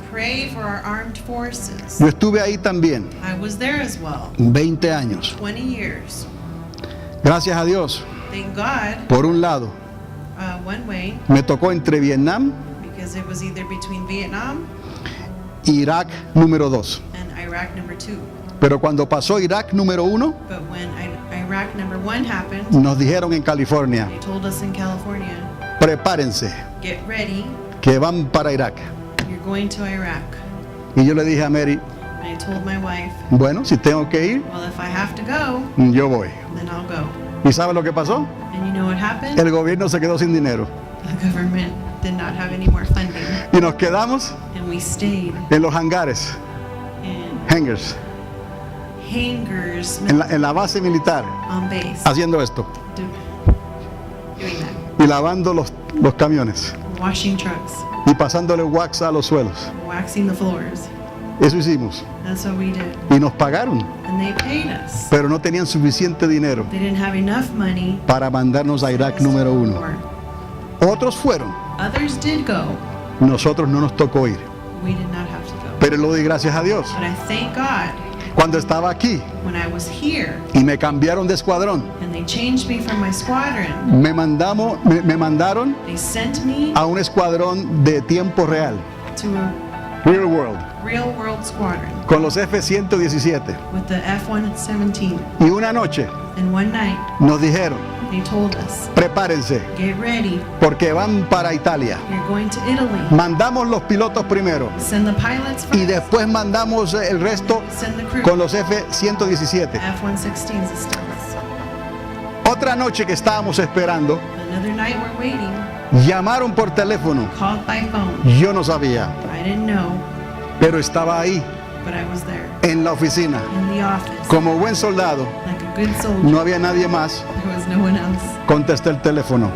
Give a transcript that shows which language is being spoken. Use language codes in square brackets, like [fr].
[en] Pray for our armed forces. [es] Yo estuve ahí también, [en] I was there as well, [es] 20 años. [en] 20 years. [es] Gracias a Dios. [en] Thank God, [es] Por un lado, [en] one way, [es] me tocó entre Vietnam [en] because it was either between Vietnam [es] y Irak número 2. [en] and Iraq number 2. [es] Pero cuando pasó Irak número 1, [en] But when Iraq number 1 happened, [es] nos dijeron en California, [en] they told us in California, [es] prepárense, [en] get ready, [es] que van para Irak. [en] you're going to Iraq. [es] Y yo le dije a Mary, [en] And I told my wife, [es] bueno, si tengo que ir, [en] well, if I have to go, [es] yo voy. [en] then I'll go. [es] ¿Y sabe lo que pasó? [en] And you know what happened? [es] El gobierno se quedó sin dinero. [en] The government did not have any more funding. [es] Y nos quedamos [en] And we stayed [es] en los hangares, [en] in hangars, hangars [es] en la base militar, [en] on base, [es] haciendo esto. [en] doing that, [es] Y lavando los camiones. [en] washing trucks, [es] Y pasándole wax a los suelos. [en] waxing the floors. [es] Eso hicimos. [en] That's what we did. [es] Y nos pagaron. [en] And they paid us. [es] Pero no tenían suficiente dinero [en] They didn't have enough money [es] para mandarnos a Irak número 1. [en] for- [es] Otros fueron. [en] Others did go. [es] Nosotros no nos tocó ir. [en] We did not have to go. [es] Pero lo doy gracias a Dios. [en] But I thank God [es] Cuando estaba aquí [en] when I was here [es] y me cambiaron de escuadrón, [en] and they changed me from my squadron, [es] me mandaron [en] they sent me [es] a un escuadrón de tiempo real, [en] to a real world, real world squadron [es] con los F-117. [en] with the F-117. [es] Y una noche [en] And one night [es] nos dijeron, [en] they told us, [es] prepárense, [en] get ready, [es] porque van para Italia. [en] you're going to Italy. [es] Mandamos los pilotos primero [en] Send the pilots [es] y [en] first, [es] después mandamos el resto [en] send the crew. [es] con los F-117. [en] F-116 systems. [es] Otra noche que estábamos esperando, [en] Another night we're waiting, [es] llamaron por teléfono. [en] called by phone. [es] Yo no sabía, [en] I didn't know, [es] pero estaba ahí [en] but I was there [es] en la oficina. [en] in the office. [es] Como buen soldado, [en] Like a good soldier, [es] no había nadie más. [en] there was no one else. [es] Contesté el teléfono.